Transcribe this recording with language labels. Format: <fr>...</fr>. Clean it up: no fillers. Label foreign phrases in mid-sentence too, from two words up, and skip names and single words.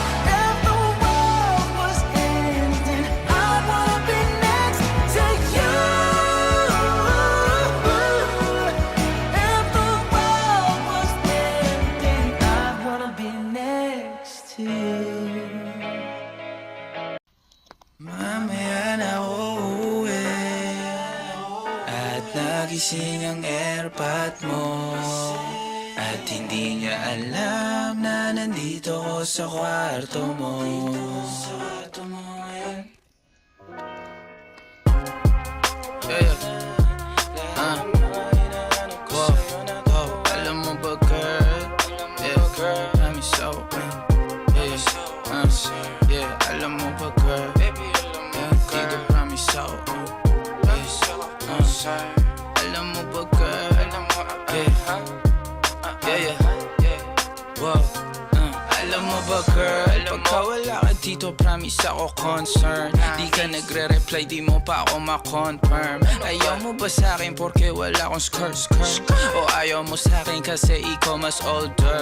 <en>If the world was ending, I'd wanna be next to you. If the world was ending, I'd wanna be next to you.</en> <tl>Mamaya na uuwi at nagising ang airpot mo, at hindi niya alam na nandito ko sa kwarto mo. Wow, wow, alam mo ba girl?</tl> <en>Yeah, I'm so yeah,</en> <tl>alam mo ba girl?</tl> <en>Yeah,</en> <tl>dito promise ako. Alam mo ba girl?</tl> <en>Yeah, wow.</en> <tl>Alam mo ba girl, pagka wala ka dito, promise ako concern. Di ka nagre-reply, di mo pa ako ma-confirm. Ayaw mo ba sa'kin porque wala akong skirt? O ayaw mo sa'kin kasi ikaw mas older?</tl>